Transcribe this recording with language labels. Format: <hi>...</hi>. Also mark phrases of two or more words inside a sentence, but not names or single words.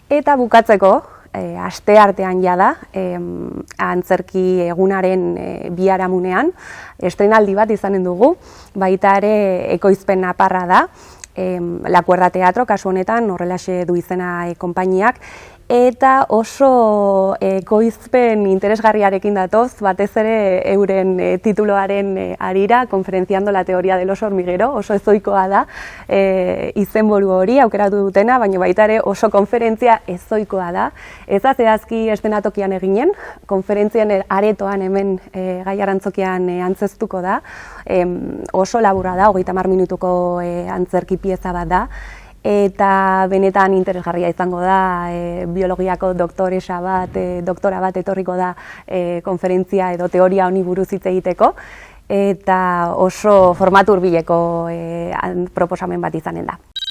<eu>Eta bukatzeko, asteartean jada, antzerki egunaren biharamunean, estrenaldi bat izanen dugu, baita ere ekoizpen naparra da, La Cuerda Teatro, kasu honetan, horrelaxe du izena konpainiak, eta oso ekoizpen interesgarriarekin datoz, batez ere euren tituloaren arira, Conferenciando la teoría del oso hormiguero, oso ezoikoa da izenburu hori aukeratu dutena, baina baita ere oso konferentzia ezoikoa da. Ez da zehazki eszenatokian eginen, konferentzien aretoan hemen Gai Arantzokian antzeztuko da, oso laburra da, 30 minutuko antzerki pieza bat da, eta benetan interesgarria izango da, biologiako doktora bat etorriko da konferentzia edo teoria honi buruz hitz egiteko, eta oso formatu hurbileko proposamen bat izanen da.</eu>